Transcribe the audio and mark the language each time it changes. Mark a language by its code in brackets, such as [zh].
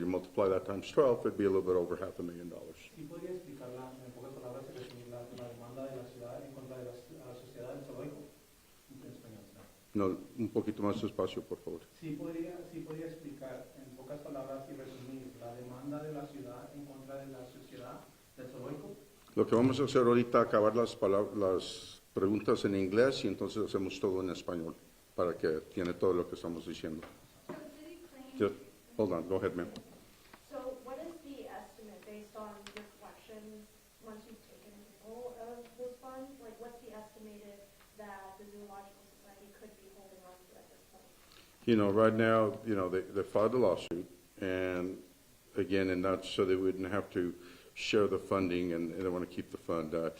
[en] You multiply that times 12, it'd be a little bit over $500,000. [es] ¿Sí podría explicarla en pocas palabras la demanda de la ciudad en contra de la sociedad del zoológico? En español. No, un poquito más despacio, por favor. ¿Sí podría explicar en pocas palabras y resumir la demanda de la ciudad en contra de la sociedad del zoológico? Lo que vamos a hacer ahorita, acabar las preguntas en inglés y entonces hacemos todo en español para que tiene todo lo que estamos diciendo. [en] So the city claims. Just, hold on, go ahead, ma'am. So what is the estimate based on your collections, once you've taken control of those funds? Like, what's the estimated that the Zoological Society could be holding on to at this point? You know, right now, you know, they filed a lawsuit, and again, and that's so they wouldn't have to share the funding, and they want to keep the fund.